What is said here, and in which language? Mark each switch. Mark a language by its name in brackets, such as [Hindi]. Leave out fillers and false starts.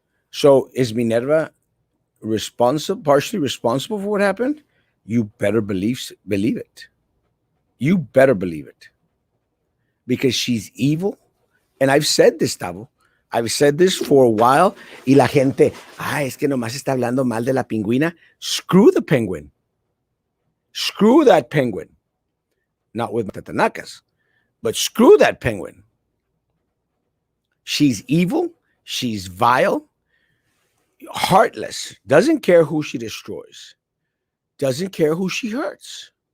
[English] So is Minerva partially responsible for what happened? You better believe it. You better believe it. Because she's evil. And I've said this, Tavo. I've said this for a while. [Spanish] Y la gente, es que nomás está hablando mal de la pingüina. [English] Screw the penguin. Screw that penguin. Not with Tatanakas, but screw that penguin. She's evil. She's vile. Heartless. Doesn't care who she destroys. Doesn't care who she hurts.